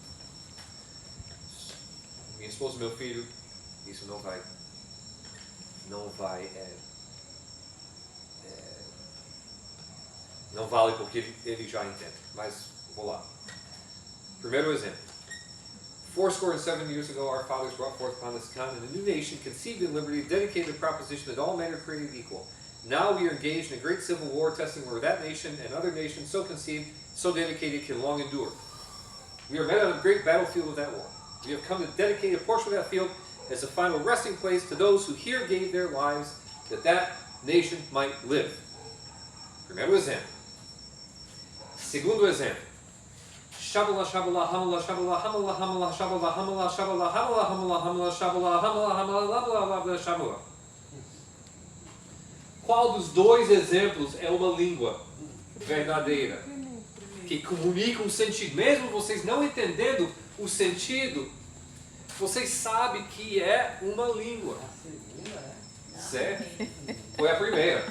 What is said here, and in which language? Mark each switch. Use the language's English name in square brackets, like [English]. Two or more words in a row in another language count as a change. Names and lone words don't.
[Portuguese] Minha esposa e meu filho, isso não vale porque ele já entende. Mas vou lá. Primeiro exemplo. [English] 7 years ago, our fathers brought forth upon this continent a new nation, conceived in liberty, dedicated to the proposition that all men are created equal. Now we are engaged in a great civil war, testing whether that nation and other nations so conceived, so dedicated, can long endure. We are met on the great battlefield of that war. We have come to dedicate a portion of that field as a final resting place to those who here gave their lives that that nation might live. [Portuguese] Primeiro exemplo. Segundo exemplo. Shabala shabala hamala shabala hamala hamala shabala hamala shabala hamala hamala hamala shabala hamala hamala shabala. Qual dos 2 exemplos é uma língua verdadeira? Que comunica um sentido. Mesmo vocês não entendendo o sentido, vocês sabem que é uma língua. Certo? Foi a primeira.